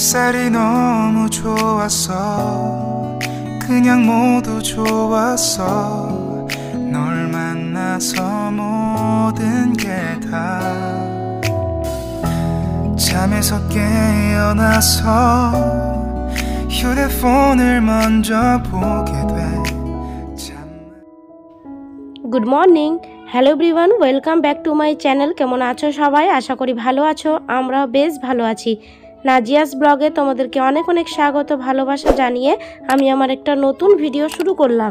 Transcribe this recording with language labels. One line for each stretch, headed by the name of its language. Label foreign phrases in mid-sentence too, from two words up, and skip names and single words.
Korean: 날이 너무 좋았어. 그냥 모두 좋았어. 널 만나서 모든 게 다 잠에서 깨어나서 휴대폰을 먼저 보게 돼.
English: Good morning, hello everyone, welcome back to my channel.
Bangla: কেমন আছো সবাই? আশা করি ভালো আছো। আমরা বেশ ভালো আছি। নাজিয়াস ব্লগে তোমাদেরকে অনেক অনেক স্বাগত, ভালোবাসা জানিয়ে আমি আমার একটা নতুন ভিডিও শুরু করলাম।